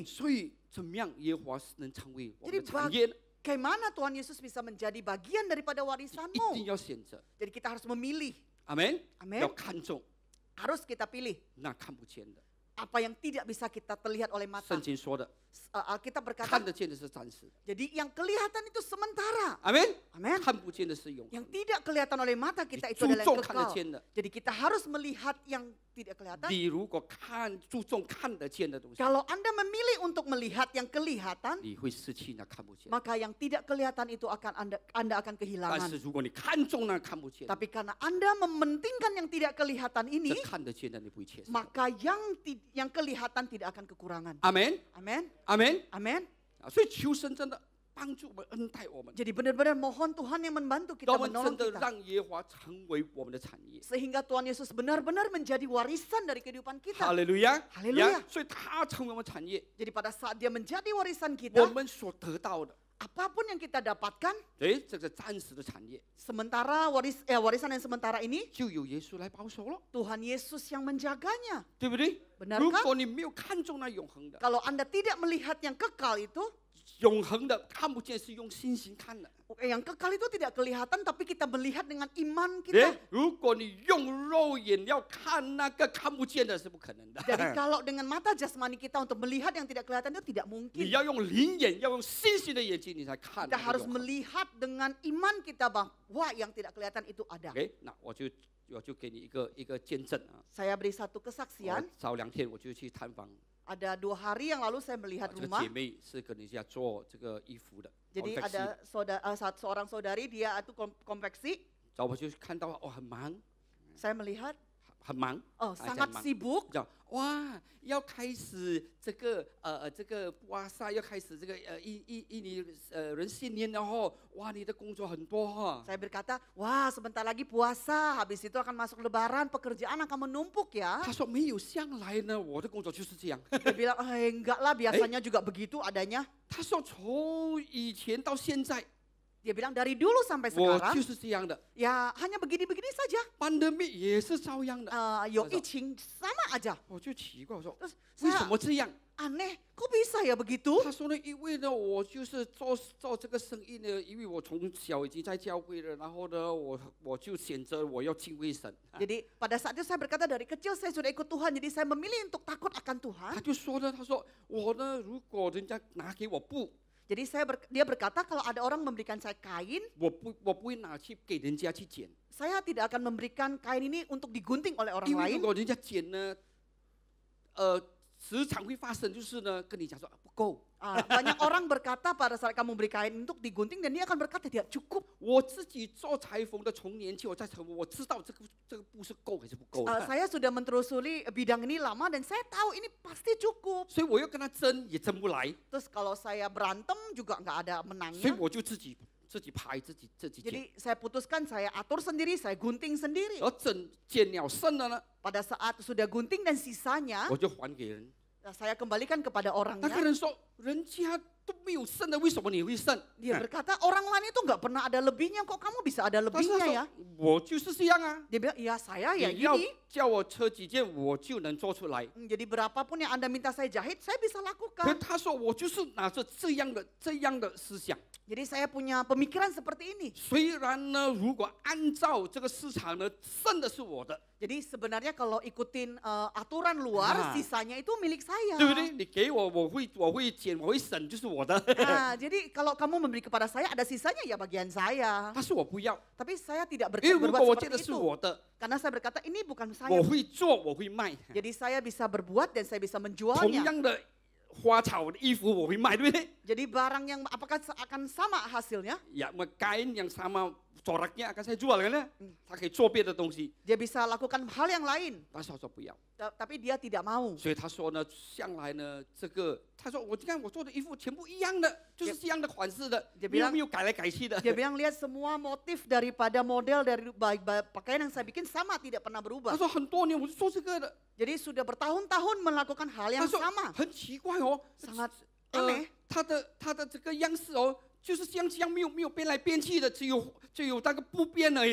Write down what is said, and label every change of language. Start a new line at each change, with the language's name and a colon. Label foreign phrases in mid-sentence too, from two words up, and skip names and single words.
Chinese: 所以怎么样耶和华能成为我们的
Indonesian: Jadi
Chinese: 产业呢？
Indonesian: bagaimana Tuhan Yesus bisa menjadi bagian daripada
Chinese: 一定
Indonesian: warisanmu?
Chinese: 要选择，
Indonesian: Jadi kita harus memilih,
Chinese: 阿门。
Indonesian: Amen.
Chinese: 要看重
Indonesian: harus kita pilih
Chinese: 那看不见的。
Indonesian: apa yang tidak bisa kita terlihat oleh mata.
Chinese: 圣经说的，
Indonesian: Alkitab
Chinese: 看
Indonesian: berkata,
Chinese: 得见的是暂时，
Indonesian: jadi yang kelihatan itu sementara.
Chinese: 阿门。
Indonesian: Amin.
Chinese: 看不见的是永恒
Indonesian: Yang。tidak kelihatan oleh mata kita itu
Chinese: 注
Indonesian: adalah
Chinese: 重
Indonesian: yang
Chinese: 看得
Indonesian: kekal.
Chinese: 见的，
Indonesian: Jadi kita harus melihat yang tidak kelihatan.
Chinese: 你如果注重看得见的东西，
Indonesian: Kalau Anda memilih untuk melihat yang kelihatan,
Chinese: 你会失去那看不见。
Indonesian: maka yang tidak kelihatan itu akan Anda akan
Chinese: 但
Indonesian: kehilangan.
Chinese: 是如果你看重那看不见的，
Indonesian: Tapi karena Anda mementingkan yang tidak kelihatan
Chinese: 这
Indonesian: ini,
Chinese: 看得见的你不会缺少。
Indonesian: maka yang kelihatan tidak akan kekurangan.
Chinese: 阿门，
Indonesian: Amin.
Chinese: 阿门。
Indonesian: Amin.
Chinese: 啊，所以求神真的帮助我们，恩待我们，
Indonesian: Jadi benar-benar mohon Tuhan yang membantu
Chinese: 让
Indonesian: kita,
Chinese: 我们
Indonesian: menolong
Chinese: 真的
Indonesian: kita.
Chinese: 让耶和华成为我们的产业。
Indonesian: Sehingga Tuhan Yesus benar-benar menjadi warisan dari kehidupan
Chinese: 哈
Indonesian: kita.
Chinese: 利路亚，
Indonesian: Haleluya
Chinese: 呀所以他成为我们产业，
Indonesian: Jadi pada saat dia menjadi warisan
Chinese: 我
Indonesian: kita,
Chinese: 们所得到的，
Indonesian: apapun yang kita dapatkan,
Chinese: 哎，这个暂时的产业，
Indonesian: sementara warisan yang sementara ini,
Chinese: 就由耶稣来保守了，
Indonesian: Tuhan Yesus yang menjaganya.
Chinese: 对不对？
Indonesian: Benarkah?
Chinese: 如果你没有看重那永恒的，
Indonesian: Kalau Anda tidak melihat yang kekal itu,
Chinese: 永恒的看不见，是用信心看的。
Indonesian: Yang kekal itu tidak kelihatan, tapi kita melihat dengan iman 哎 kita.，
Chinese: 如果你用肉眼要看那个看不见的，是不可能的。
Indonesian: Jadi kalau dengan mata jasmani kita untuk melihat yang tidak kelihatan itu tidak
Chinese: 你
Indonesian: mungkin.
Chinese: 要用灵眼，要用信心的眼睛，你才看
Indonesian: Kita
Chinese: 那个
Indonesian: harus
Chinese: 永恒。
Indonesian: melihat dengan iman kita bahwa yang tidak kelihatan itu ada.
Chinese: OK，那我就给你一个见证啊。
Indonesian: Saya beri satu
Chinese: 我
Indonesian: kesaksian.
Chinese: 早2天我就去探访，
Indonesian: Ada 2 hari yang lalu saya melihat
Chinese: 这个
Indonesian: rumah.
Chinese: 姐妹是跟人家做这个衣服的，
Indonesian: Jadi konveksi ada seorang saudari dia itu konveksi.
Chinese: 然后我就看到哦很忙，
Indonesian: Saya melihat
Chinese: 很忙， oh 哎
Indonesian: sangat
Chinese: 很忙
Indonesian: sibuk.
Chinese: 叫哇要开始这个哇塞要开始这个印尼人新年了哦，哇你的工作很多哈。
Indonesian: Saya berkata, wah sebentar lagi puasa, habis itu akan masuk lebaran, pekerjaan akan menumpuk ya.
Chinese: 他说没有向来呢，我的工作就是这样。
Indonesian: Dia bilang, enggak lah biasanya juga begitu adanya.
Chinese: 他说从以前到现在，
Indonesian: Dia bilang dari dulu sampai
Chinese: 我
Indonesian: sekarang
Chinese: 就是这样的，
Indonesian: ya hanya begini-begini saja.
Chinese: pandemi 也是照样的。有疫情
Indonesian: sama aja.
Chinese: 我就奇怪，我说
Indonesian: Terus
Chinese: 为什
Indonesian: saya
Chinese: 么这样？
Indonesian: aneh, kok bisa ya begitu?
Chinese: 他说呢，因为呢，我就是做这个生意呢，因为我从小已经在教会了，然后呢，我就选择我要敬畏神。
Indonesian: Jadi pada saat itu saya berkata dari kecil saya sudah ikut Tuhan, jadi saya memilih untuk takut akan Tuhan.
Chinese: 他就说呢，他说我呢，如果人家拿给我布，
Indonesian: Jadi dia berkata kalau ada orang memberikan saya kain,
Chinese: 我不会拿去给人家去剪，
Indonesian: saya tidak akan memberikan kain ini untuk digunting oleh orang
Chinese: 因为
Indonesian: lain.
Chinese: 如果人家剪呢，时常会发生就是呢，跟你讲说不够。
Indonesian: Banyak orang berkata pada saat kamu beri kain untuk digunting dan dia akan berkata tidak cukup.
Chinese: 我自己做裁缝的，从年轻我在裁缝，我知道这个布是够还是不够的，
Indonesian: Saya sudah menelusuri bidang ini lama dan saya tahu ini pasti cukup.
Chinese: 所以我要跟他争也争不来，
Indonesian: Terus kalau saya berantem juga nggak ada
Chinese: 所以
Indonesian: menangnya.
Chinese: 我就自己拍自己剪。
Indonesian: Jadi saya putuskan saya atur sendiri, saya gunting sendiri.
Chinese: 而剪了剩的呢，
Indonesian: Pada saat sudah gunting dan sisanya
Chinese: 我就还给人。
Indonesian: saya kembalikan kepada
Chinese: 那个
Indonesian: orangnya.
Chinese: 人说，人家都没有剩的，为什么你会剩？
Indonesian: Dia berkata orang lain itu nggak pernah ada lebihnya, kok kamu bisa ada
Chinese: 但是
Indonesian: lebihnya
Chinese: 他
Indonesian: ya?
Chinese: 说，我就是这样啊。
Indonesian: Dia bilang, iya saya ya
Chinese: 你要
Indonesian: gini.
Chinese: 叫我车几件，我就能做出来。
Indonesian: Jadi berapapun yang Anda minta saya jahit, saya bisa
Chinese: 可
Indonesian: lakukan.
Chinese: 他说，我就是拿着这样的思想。
Indonesian: Jadi saya punya pemikiran seperti ini.
Chinese: 虽然呢，如果按照这个市场呢，剩的是我的，
Indonesian: Jadi sebenarnya kalau ikutin aturan luar, Ah. sisanya itu milik saya.
Chinese: 对不对？你给我，我会剪，我会省，就是我的。
Indonesian: Nah, jadi kalau kamu memberi kepada saya, ada sisanya ya bagian saya.
Chinese: 但是我不要，
Indonesian: Tapi saya tidak
Chinese: 因为如果我
Indonesian: berbuat
Chinese: 见的
Indonesian: seperti
Chinese: 是
Indonesian: itu.
Chinese: 我的，
Indonesian: Karena saya berkata ini bukan
Chinese: 我
Indonesian: saya.
Chinese: 会做，我会卖。
Indonesian: Jadi saya bisa berbuat dan saya bisa
Chinese: 同
Indonesian: menjualnya.
Chinese: 样的花草的衣服我会卖，对不对？
Indonesian: Jadi barang yang apakah akan sama hasilnya? Ya, kain yang sama coraknya akan saya jual kan ya?
Chinese: 他可以做别的东西，
Indonesian: Dia bisa lakukan hal yang lain.
Chinese: 但是他说不要，
Indonesian: Tapi dia tidak mau.
Chinese: 所以他说呢，向来呢，这个他说我看我做的衣服全部一样的，就是这样的款式的，
Indonesian: Dia
Chinese: 没有
Indonesian: bilang-
Chinese: 没有改来改去的。
Indonesian: Dia bilang lihat semua motif daripada model dari pakaian yang saya bikin sama, tidak pernah
Chinese: 他
Indonesian: berubah.
Chinese: 说很多年我就做这个的，
Indonesian: Jadi sudah bertahun-tahun melakukan hal
Chinese: 他
Indonesian: yang
Chinese: 说
Indonesian: sama.
Chinese: 很奇怪哦，
Indonesian: Sangat aneh.
Chinese: 他的这个样式哦，就是像这样没有变来变去的，只有那个布变而已。